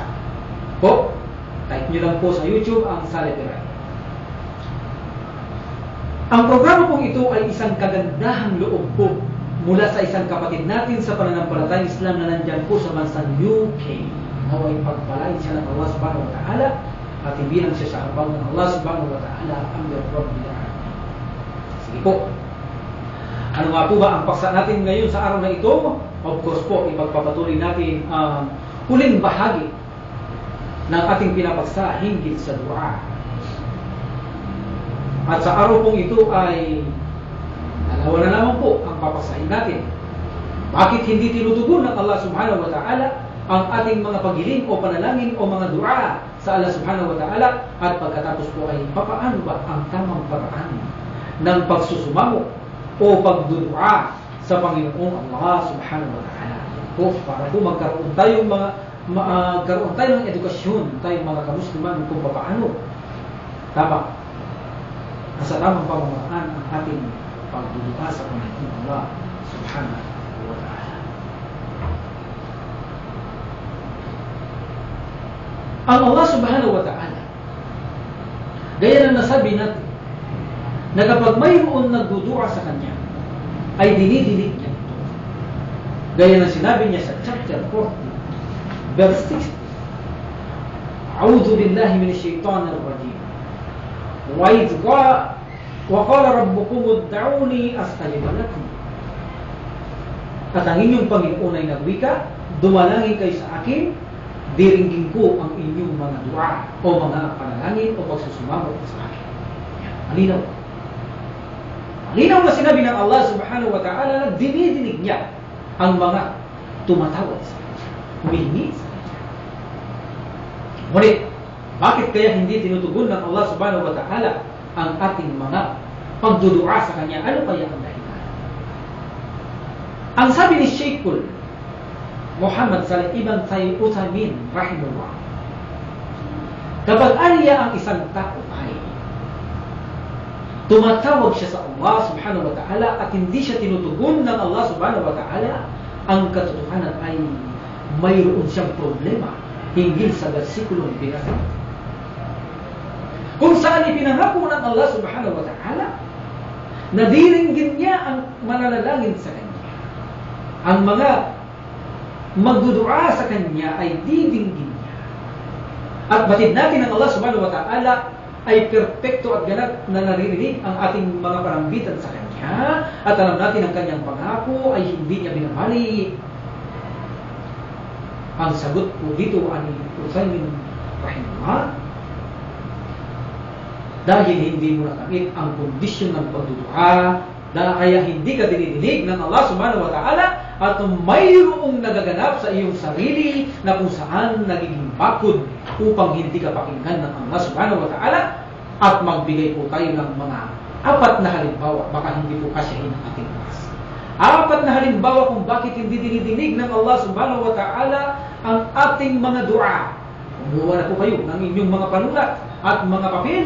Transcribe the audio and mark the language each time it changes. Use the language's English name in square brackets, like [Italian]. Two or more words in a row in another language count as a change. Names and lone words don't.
[Filipino] Po, type niyo lang po sa YouTube ang Saleh Biray. Ang programa pong ito ay isang kagandahang loob po mula sa isang kapatid natin sa pananampalatayang Islam na nandyan po sa bansang UK. Naway pagpalain siya ng Allah [Arabic] سبحانه وتعالى [Filipino] at ibilang siya sa harapan ng Allah [Arabic] سبحانه وتعالى [Filipino] ang [Arabic] رب العالمين. [Filipino] Sige po. Ano nga po ba ang paksa natin ngayon sa araw na ito? [English] Of course [Filipino] po, ipagpapatuloy natin ang huling bahagi ng ating pinapaksa hinggil sa dua. At sa araw pong ito ay dalawa na lamang po ang papaksahin natin. Bakit hindi tinutugon ng Allah [Arabic] سبحانه وتعالى [Filipino] ang ating mga paghiling o panalangin o mga dua sa Allah [Arabic] سبحانه وتعالى? [Filipino] At pagkatapos po ay papaano ba ang tamang paraan ng pagsusumamo o pagdudua sa Panginoong Allah [Arabic] سبحانه وتعالى? [Filipino] Po, para po magkaroon tayong magkaroon tayo ng edukasyon, tayong mga kamusliman kung paano tama sa tamang pamamaraan ang ating pagdudua sa Panginoong Allah [Arabic] سبحانه وتعالى. [Filipino] Ang Allah [Arabic] سبحانه وتعالى, [Filipino] gaya na nasabi natin, na kapag mayroon nagdudua sa Kanya, ay dinidinig niya ito. Gaya na sinabi niya sa chapter 40, verse 60, [Arabic] أعوذ بالله من الشيطان الرجيم. وَقَالَ رَبُّكُمُ ادْعُونِي أَسْتَجِبْ لَكُمْ. [Filipino] At ang inyong Panginoon ay nagwika, dumalangin kayo sa akin, diringgin ko ang inyong mga dua o mga panalangin o pagsusumamo sa akin. Malinaw. Malinaw na sinabi ng Allah [Arabic] سبحانه وتعالى [Filipino] na dinidinig niya ang mga tumatawag sa kanya, humihingi sa kanya. Ngunit, bakit kaya hindi tinutugon ng Allah [Arabic] سبحانه وتعالى [Filipino] ang ating mga pagdudua sa Kanya? Ano kaya ang dahilan? Ang sabi ni Sheikhul Muhammad Saleh Ibn Uthaymin rahimahullah, kapag aniya ang isang tao ay tumatawag siya sa Allah [Arabic] سبحانه وتعالى [Filipino] at hindi siya tinutugon ng Allah [Arabic] سبحانه وتعالى, [Filipino] ang katotohanan ay mayroon siyang problema hinggil sa versikulong binasa. Kung saan ipinangako ng Allah [Arabic] سبحانه وتعالى [Filipino] na diringgin niya ang mananalangin sa Kanya. Ang mga magdudua sa Kanya ay didinggin niya. At batid natin ng Allah [Arabic] سبحانه وتعالى [Filipino] ay perpekto at ganap na naririnig ang ating mga parambitan sa Kanya. At alam natin ang Kanyang pangako ay hindi niya binabali. Ang sagot po dito ay Uthaymin rahimahullah, dahil hindi mo nakamit ang kondisyon ng pagdudua, kaya hindi ka dinidinig ng Allah [Arabic] سبحانه وتعالى, [Filipino] at mayroong nagaganap sa iyong sarili na kung saan nagiging bakod upang hindi ka pakinggan ng Allah [Arabic] سبحانه وتعالى. [Filipino] At magbigay po tayo ng mga 4 na halimbawa, baka hindi po kasyahin ang ating oras. 4 na halimbawa kung bakit hindi dinidinig ng Allah [Arabic] سبحانه وتعالى [Filipino] ang ating mga dua. Kumuha na po kayo ng inyong mga panulat at mga papel.